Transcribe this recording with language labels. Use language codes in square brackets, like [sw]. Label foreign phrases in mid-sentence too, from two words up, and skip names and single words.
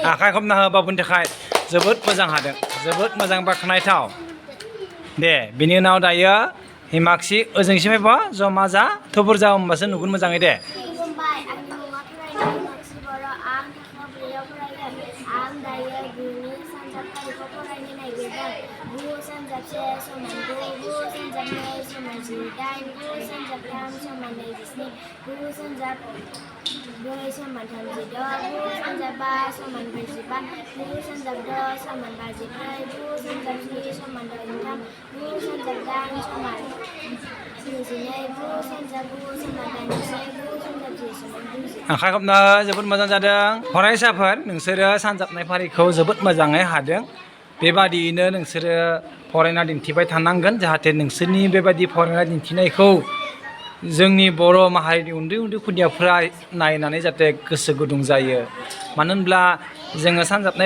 [brx] आखाइ खबना हो बाबुनि थाखाय जोबोद मोजां हादों जोबोद मोजां बाख्नायथाव दे बिनि उनाव दायो हिमाक्षी ओजोंसिम फैबा जमा जा थुबुर जा होमबासो नुगोन मोजाङै दे खुलुमबाय आंनि मुङा फरायनाय हिमाक्षी बर' आं थाखो ब्रैआव फरायगोन आं दायो गुनि सानजाब फारिखौ फरायनो नागिरदों गु सानजाबसे समान गु सानजाबनै समान 18 गु सानजाबथाम समान 27 गु सानजाबब्रै समान 36 गु सानजाबबा समान 45 गु सानजाबद' समान 54 गु सानजाबस्नि समान 63 गु सानजाबदाइन समान 72 गु सानजाबगु समान 81 गु सानजाबजि समान 90 आखाइ खबना हो जोबोद मोजां जादों फरायसाफोर नोंसोरो सानजाबनाय फारिखौ जोबोद मोजाङै हादों बेबादियैनो नोंसोरो फरायना दिन्थिबाय थानांगोन जाहाथे नोंसोरनि बेबादि फरायना दिन्थिनायखौ जोंनि बर' माहारिनि उन्दै खुदियाफोरा नायनानै जाहाथे गोसो गुदुं जायो मानो होनब्ला जोङो सानजाबनाय